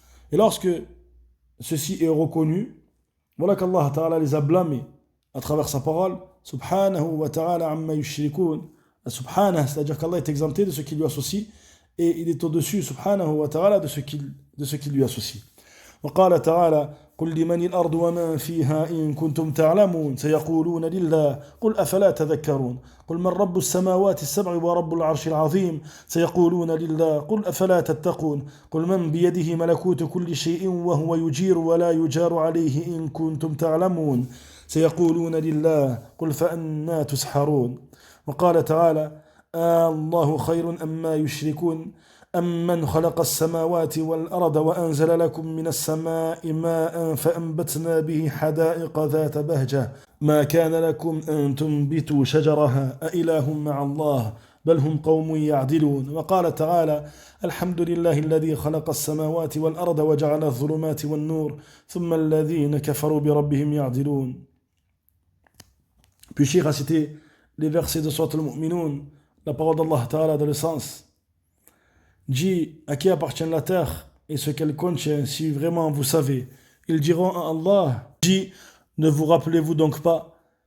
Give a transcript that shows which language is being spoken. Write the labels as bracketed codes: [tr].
[fr] Et lorsque ceci est reconnu, voilà qu'Allah Ta'ala les a blâmés à travers sa parole. [ar] Subhanahu wa ta'ala amma yushrikun. [fr] Subhanah, c'est-à-dire qu'Allah est exempté de ce qui lui associe et il est au-dessus, subhanahu wa ta'ala, de ce qui lui associe. [ar] وقال تعالى قل لمن الأرض وما فيها إن كنتم تعلمون سيقولون لله قل أفلا تذكرون قل من رب السماوات السبع ورب العرش العظيم سيقولون لله قل أفلا تتقون قل من بيده ملكوت كل شيء وهو يجير ولا يجار عليه إن كنتم تعلمون سيقولون لله قل فأنا تسحرون وقال تعالى الله خير أما يشركون أمن خلق السماوات والأرض وأنزل لكم من السماء ماء فأنبتنا به حدائق ذات بهجة ما كان لكم أن تنبتوا شجرها أإله مع الله بل هم قوم يعدلون وقال تعالى الحمد لله الذي خلق السماوات والأرض وجعل الظلمات والنور ثم الذين كفروا بربهم يعدلون. [fr] Puis Cheikh a cité les versets de Surat al-Mu'minun, la parole d'Allah Ta'ala dans le sens dit à qui appartient la terre et ce qu'elle contient, si vraiment vous savez. Ils diront à Allah, dit, ne vous rappelez-vous donc pas?